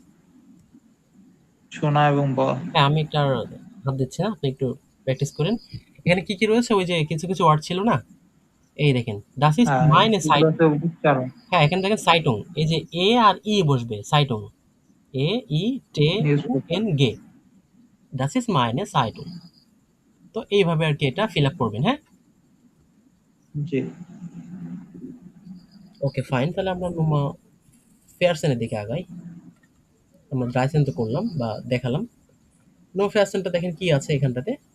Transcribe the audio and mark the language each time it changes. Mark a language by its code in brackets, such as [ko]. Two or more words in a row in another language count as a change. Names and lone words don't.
[bn] শোনা এবং বলা হ্যাঁ, আমি একটা আর হাত দিচ্ছি না, আপনি একটু প্র্যাকটিস করেন। এখানে কি কি রয়েছে? ওই যে কিছু কিছু ওয়ার্ড ছিল না, এই দেখেন [de] das ist [bn] হ্যাঁ [de] meine Zeit. [bn] এগুলো তো উচ্চারণ হ্যাঁ, এখানে দেখেন সাইটুং, এই যে এ আর ই বসবে সাইটুং। [de] E I T [bn] নিউজপেপার। [de] N G, das ist meine Zeitung। [bn] তো এইভাবে আর কি এটা ফিল আপ করবেন, হ্যাঁ। জি। [en] okay fine, [bn] তাহলে আমরা [de] Nummer vierzehn [bn] দিকে আগাই। আমরা ড্রাইসেন তো করলাম বা দেখালাম, [de] Nummer vierzehn [bn] দেখেন কি আছে এখানটাতে।